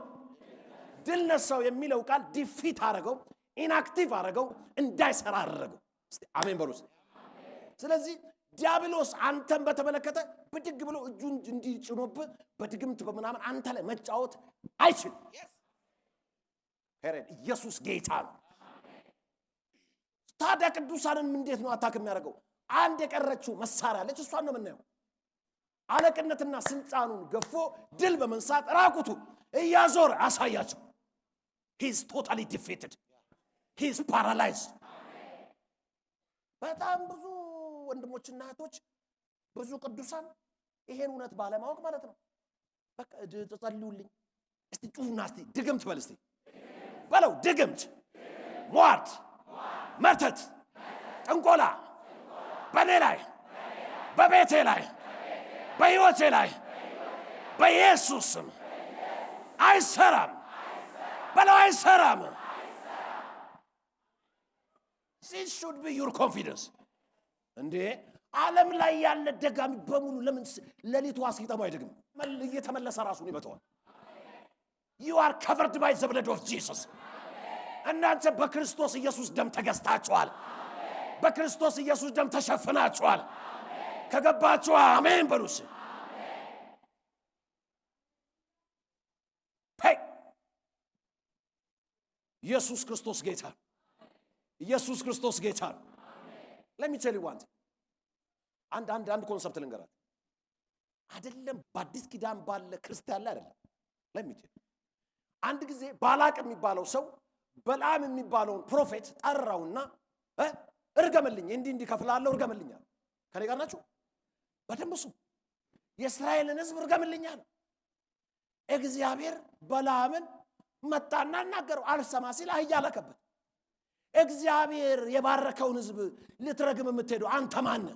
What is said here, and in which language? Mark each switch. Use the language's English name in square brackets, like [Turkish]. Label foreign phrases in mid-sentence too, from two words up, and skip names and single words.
[Amharic] ድል ነሳው የሚለው ቃል ዲፊት አረገው፣ ኢንአክቲቭ አረገው፣ እንዳይሰራ አረገው። እስቲ አሜን በሉ። ስለዚህ ዲያብሎስ አንተን በተመለከተ ብድግ ብሎ እጁን እንዲጭኖብህ በድግምት በምናምን አንተ ላይ መጫወት አይችልም። ሄሬድ ኢየሱስ ጌታ ነው። ታዲያ ቅዱሳንን እንዴት ነው አታክ የሚያደርገው? አንድ የቀረችው መሳሪያ አለች፣ እሷን ነው የምናየው። አለቅነትና ስልጣኑን ገፎ ድል በመንሳት ራቁቱ እያዞረ አሳያቸው። [English] he is totally defeated, he is paralyzed። [Amharic] በጣም ብዙ ወንድሞችና እህቶች፣ ብዙ ቅዱሳን ይሄን እውነት ባለማወቅ ማለት ነው በቃ ተጸልዩልኝ እስቲ ጩሁና እስቲ ድግምት በል እስቲ በለው። ድግምት፣ ሟርት፣ መተት፣ ጥንቆላ በኔ ላይ፣ በቤቴ ላይ፣ በሕይወቴ ላይ በኢየሱስ ስም አይሰራም በለው። አይሰራም። [English] this should be your confidence። [Amharic] እንዴ ዓለም ላይ ያለ ደጋሚ በሙሉ ለምን ለሊቱ አስቂጠሙ አይደግም? እየተመለሰ ራሱን ይመጣዋል። [English] you are covered by the blood of Jesus። [Amharic] እናንተ በክርስቶስ ኢየሱስ ደም ተገዝታችኋል። በክርስቶስ ኢየሱስ ደም ተሸፍናችኋል። ከገባችሁ አሜን በሉስ። ኢየሱስ ክርስቶስ ጌታ ነው። ኢየሱስ ክርስቶስ ጌታ ነው። [English] let me tell you one thing. [Amharic] አንድ ኮንሰፕት ልንገራችሁ። አይደለም በአዲስ ኪዳን ባለ ክርስቲያን ላይ አይደለም። [English] let me tell you. [Amharic] አንድ ጊዜ ባላቅ የሚባለው ሰው በላም የሚባለውን ፕሮፌት ጠራውና እርገምልኝ እንዲህ ከፍላለሁ እርገምልኛል። ከኔ ጋር ናችሁ? በደምሱ የእስራኤልን ሕዝብ እርገምልኛል። እግዚአብሔር በላምን መጣና እናገረው። አልሰማ ሲል አህያ ላከበት። እግዚአብሔር የባረከውን ሕዝብ ልትረግም የምትሄደው አንተ ማን ነህ?